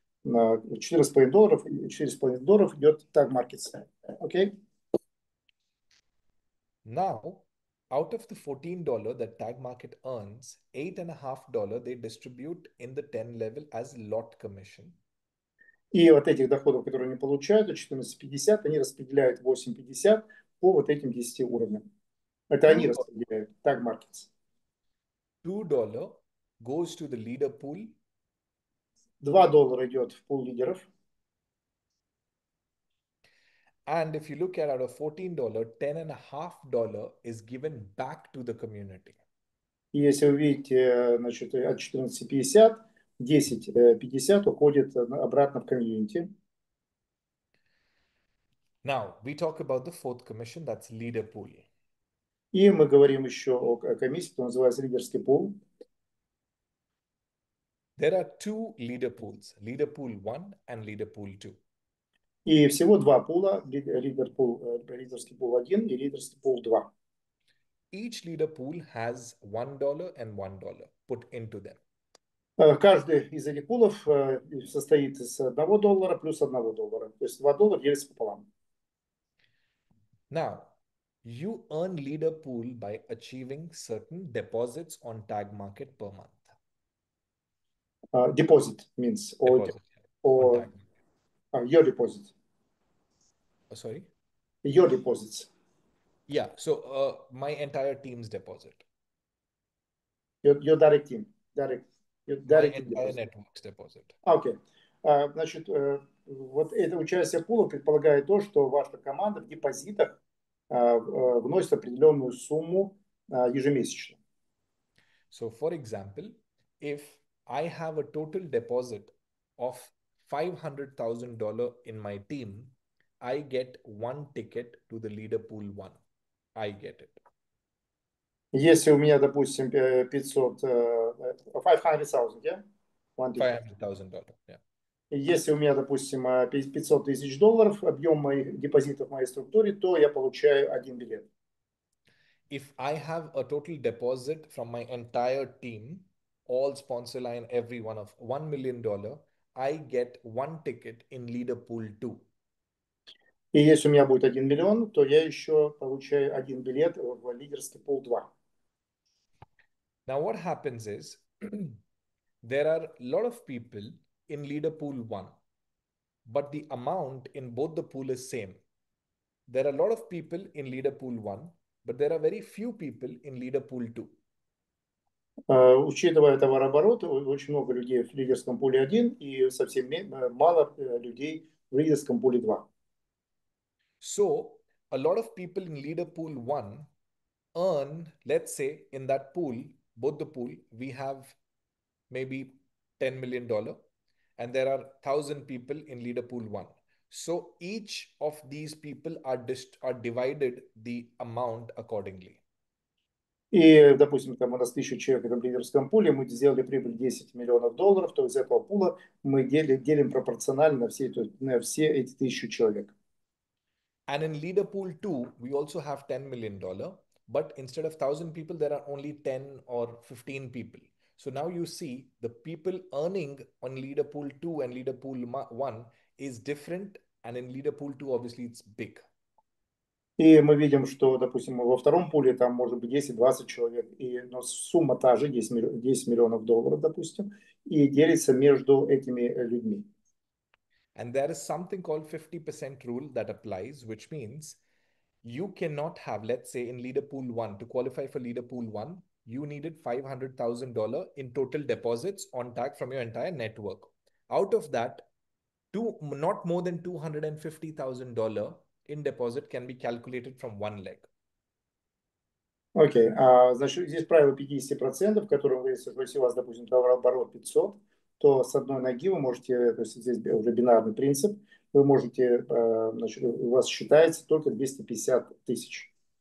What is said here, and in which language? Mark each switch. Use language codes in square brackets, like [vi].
[ru] $14,5 идет Tag Markets. Окей? [en] Now, out of the $14 that Tag Market earns, $8.50 they distribute in the 10 level as lot commission. [ru] И от этих доходов, которые они получают, от 14,50, они распределяют 8,50 по вот этим 10 уровням. Это они распределяют, Tag Markets. [en] $2 goes to the leader pool. [ru] $2 идет в пул лидеров. [en] And if you look at out of $14, $10.50 is given back to the community. [ru] И если вы видите, значит, от 14,50, 10,50 уходит обратно в комьюнити. [en] Now, we talk about the fourth commission, that's leader pool. [ru] И мы говорим еще о комиссии, которая называется лидерский пул. [en] There are two leader pools, leader pool 1 and leader pool 2. [ru] И всего два пула, лидерский пул 1 и лидерский пул 2. [en] Each leader pool has $1 and $1 put into them. [ru] Каждый из этих пулов состоит из $1 плюс $1. То есть $2 делится пополам. [en] Now, you earn leader pool by achieving certain deposits on Tag Market per month. Deposit means Deposit on Tag Market. Your deposit. Sorry? Your deposits. Yeah, so my entire team's deposit. Your direct team. My entire network's deposit. [ru] Окей. Значит, вот это участие пула предполагает то, что ваша команда в депозитах вносит определенную сумму ежемесячно. [en] So, for example, if I have a total deposit of $500,000 in my team, I get one ticket to the leader pool 1. I get it. [ru] Если у меня, допустим, 500, 500,000, [en] yeah? $500,000, yeah. [ru] Если у меня, допустим, $500,000 объем моих депозитов в моей структуре, то я получаю один билет. [en] If I have a total deposit from my entire team, all sponsor line, every one of $1 million, I get one ticket in leader pool 2. [ru] И если у меня будет 1 миллион, то я еще получаю один билет в лидерский пул 2. [en] Now what happens is there are a lot of people in leader pool 1, but the amount in both the pool is same. There are a lot of people in leader pool 1, but there are very few people in leader pool 2. [ru] Учитывая товарооборот, очень много людей в лидерском пуле 1 и совсем мало людей в лидерском пуле 2. [en] So a lot of people in leader pool 1 earn, let's say in that pool, both the pool, we have maybe $10 million and there are 1,000 people in leader pool 1. So each of these people are divided the amount accordingly. [ru] И, допустим, там у нас 1000 человек в этом лидерском пуле, мы сделали прибыль $10 миллионов, то из этого пула мы делим пропорционально на все эти 1000 человек. [en] And in leader pool 2, we also have $10 million, but instead of 1,000 people, there are only 10 or 15 people. So now you see the people earning on leader pool 2 and leader pool 1 is different. And in leader pool 2, obviously it's big. [ru] И мы видим, что, допустим, во втором пуле там может быть 10-20 человек, но сумма та же, 10 миллионов долларов, допустим, и делится между этими людьми. [en] And there is something called 50% rule that applies, which means you cannot have, let's say in leader pool 1, to qualify for leader pool 1, you needed $500,000 in total deposits on tag from your entire network. Out of that, not more than $250,000 in deposit can be calculated from one leg. [ru] Окей, значит, здесь правило 50%, в котором вы, если у вас, допустим, товарооборот 500, то с одной ноги вы можете, то есть здесь уже бинарный принцип, вы можете, значит, у вас считается только 250 тысяч.